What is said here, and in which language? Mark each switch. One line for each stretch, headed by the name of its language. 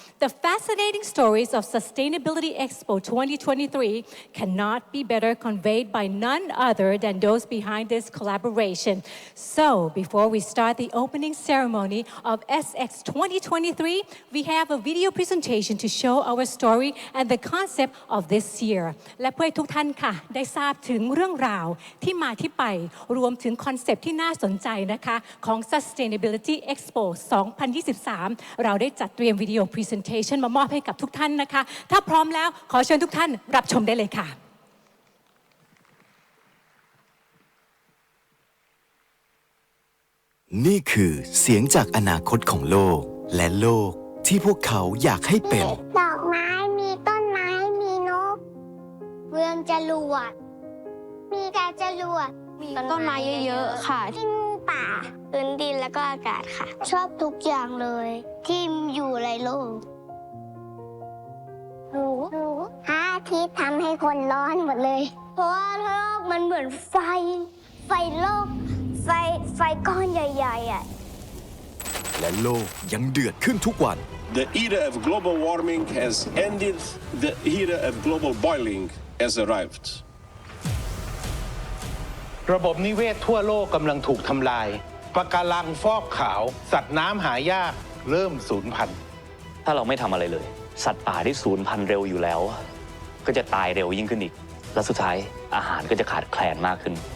English: The fascinating stories of Sustainability Expo 2023 cannot be better conveyed by none other than those behind this collaboration. So, before we start the opening ceremony of of SX 2023, we have a video presentation to show our story and the concept of this year.
Thai: และเพื่อให้ทุกท่านค่ะได้ทราบถึงเรื่องราวที่มาที่ไปรวมถึงคอนเซปต์ที่น่าสนใจนะคะของ Sustainability Expo 2023 เราได้จัดเตรียมวิดีโอ presentation มามอบให้กับทุกท่านนะคะถ้าพร้อมแล้วขอเชิญทุกท่านรับชมได้เลยค่ะ นี่คือเสียงจากอนาคตของโลกและโลกที่พวกเขาอยากให้เป็น ดอกไม้มีต้นไม้มีนกเมืองจรวดมีแต่จรวดมีต้นไม้เยอะๆค่ะที่ป่าพื้นดินแล้วก็อากาศค่ะชอบทุกอย่างเลยที่อยู่ในโลกรู้พระอาทิตย์ทำให้คนร้อนหมดเลยเพราะว่าโลกมันเหมือนไฟโลกไฟก้อนใหญ่ๆอ่ะ และโลกยังเดือดขึ้นทุกวัน
English: The era of global warming has ended. The era of global boiling has arrived.
Thai: ระบบนิเวศทั่วโลกกำลังถูกทำลายปะการังฟอกขาวสัตว์น้ำหายากเริ่มสูญพันธุ์ ถ้าเราไม่ทำอะไรเลยสัตว์ป่าที่สูญพันธุ์เร็วอยู่แล้วก็จะตายเร็วยิ่งขึ้นอีกและสุดท้ายอาหารก็จะขาดแคลนมากขึ้น